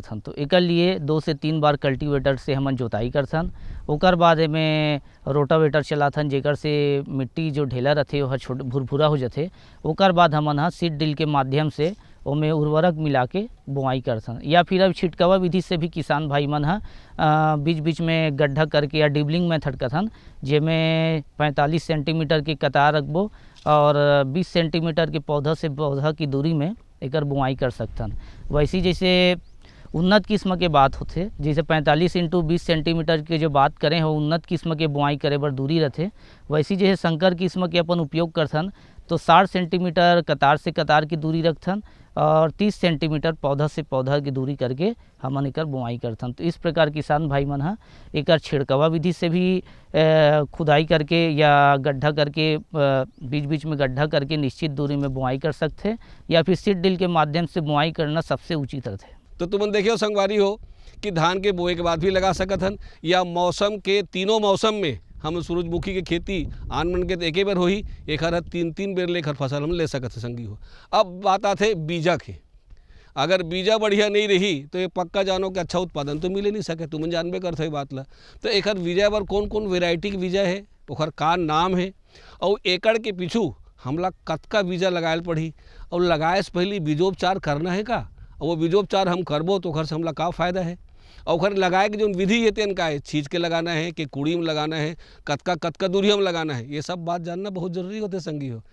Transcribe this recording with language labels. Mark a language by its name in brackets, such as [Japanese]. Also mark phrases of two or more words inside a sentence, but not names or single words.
[Chhattisgarhi] तो एकर लिए 2 से 3 बार कल्टीवेटर से हमन जोताई करथन ओकर बाद में रोटावेटर चलाथन जेकर से मिट्टी जो ढेला रहते वह छोट भुरभुरा हो जाते। ओकर बाद हमन हा [English] seed drill [Chhattisgarhi] के माध्यम से ओमे उर्वरक मिला के बुआई करथन, या फिर अब छिटकावा विधि से भी किसान भाई मन हा बीच बीच में गड्ढा करके या [English] dibbling method [Chhattisgarhi] करथन, जेमें 45 सेंटीमीटर के कतार रखबो और 20 सेंटीमीटर के पौधा से पौधा की दूरी में एकर बुआई कर सकथन। वैसी जैसे उन्नत किस्म के बात होते, जैसे 45 इंटू 20 सेंटीमीटर के जो बात करें हो उन्नत किस्म के बुआई करे बर दूरी रहते, वैसी जैसे संकर किस्म के अपन उपयोग करथन तो 60 सेंटीमीटर कतार से कतार की दूरी रखथन और 30 सेंटीमीटर पौधा से पौधा की दूरी करके हमन एकर बुआई करथन। तो इस प्रकार किसान भाई मन हा एकर छिड़कावा विधि से भी खुदाई करके या गड्ढा करके बीच बीच में गड्ढा करके निश्चित दूरी में बुआई कर सकते, या फिर [English] seed drill [Chhattisgarhi] के माध्यम से बुआई करना सबसे उचित रहते। तो तुमन देखियो संगवारी हो कि धान के बोए के बाद भी लगा सकत हन, या मौसम के तीनों मौसम में हम सूरजमुखी के खेती आन मन के तो एके बेर होही, एक हर 3-3 बेर लेकर फसल हम ले सकत है संगी हो। अब बात आते बीजा के, अगर बीजा बढ़िया नहीं रही तो ये पक्का जानो कि अच्छा उत्पादन तो मिले नहीं सके, तुम जानबे करते हो बात ला। तो एक बीजा बर कौन कौन वेराइटी के बीजा है, ओकर का नाम है, और एकड़ के पीछू हमला कतका बीजा लगाए पड़ी, और लगाए से पहले बीजोपचार करना है का, और वो बीजोपचार हम करबो तो ओखर से हमला का फ़ायदा है, और ओखर लगाए के जो विधि है तेन का है, छींच के लगाना है कि कुड़ी में लगाना है, कतका दूरी में लगाना है, ये सब बात जानना बहुत जरूरी होते संगी हो।